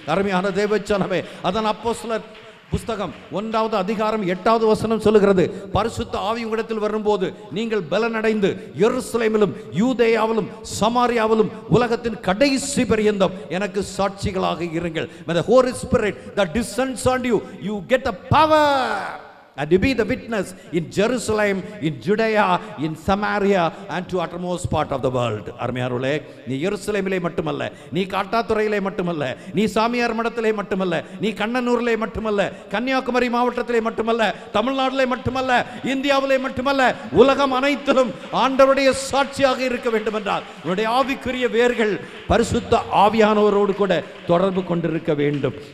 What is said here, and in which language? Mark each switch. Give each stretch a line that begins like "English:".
Tamil: அருமையான தேவச்சனமே, அதன் அப்போஸ்தலர் புஸ்தகம் 1வது அதிகாரம் 8வது வசனம் சொல்லுகிறது, பரிசுத்த ஆவி உங்களிடத்தில் வரும்போது நீங்கள் பலனடைந்து எருசலேமிலும் யூதேயாவிலும் சமாரியாவிலும் உலகத்தின் கடைசி பரியந்தம் எனக்கு சாட்சிகளாக இருங்கள்.
English: When the Holy Spirit that descends on you, you get the power and to be the witness in Jerusalem, in Judea, in Samaria and to uttermost part of the world.
Tamil: அருமையானவர்களே, நீ எருசலேமிலே மட்டுமல்ல, நீ காட்டாத்துறையிலே மட்டுமல்ல, நீ சாமியார் மடத்திலே மட்டுமல்ல, நீ கண்ணனூரிலே மட்டுமல்ல, கன்னியாகுமரி மாவட்டத்திலே மட்டுமல்ல, தமிழ்நாட்டிலே மட்டுமல்ல, இந்தியாவிலே மட்டுமல்ல, உலகம் அனைத்திலும் ஆண்டவருடைய சாட்சியாக இருக்க வேண்டும் என்றால் உன்னுடைய ஆவிக்குரிய வேர்கள் பரிசுத்த ஆவியானவரோடு கூட தொடர்பு கொண்டிருக்க வேண்டும்.